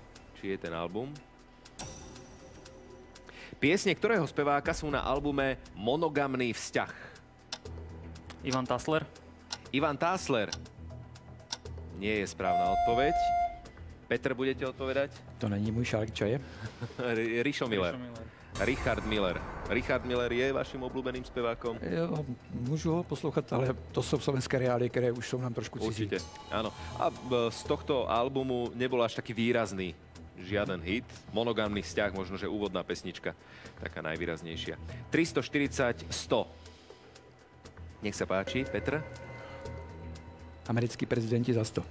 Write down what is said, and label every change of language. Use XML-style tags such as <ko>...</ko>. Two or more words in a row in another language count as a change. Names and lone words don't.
<sk>Či je ten album? Piesne ktorého speváka sú na albume Monogamný vzťah? Ivan Tasler? Ivan Tasler. Nie je správna odpoveď. Petr, budete odpovedať?</sk> <cs>To není můj šálek čaje. Rišo Miller. Richard Miller.</cs> <sk>Richard Miller je vaším obľúbeným spevákom?</sk> <cs>Jo, můžu ho poslouchat, ale to jsou slovenské reálie, které už jsou nám trošku cizí.</cs> <sk>Určite, áno. A z tohto albumu nebol až taký výrazný žiaden hit. Monogamný vzťah, možno, že úvodná pesnička, taká najvýraznejšia. 340, 100. Nech sa páči, Petr. Americkí prezidenti za 100.</sk>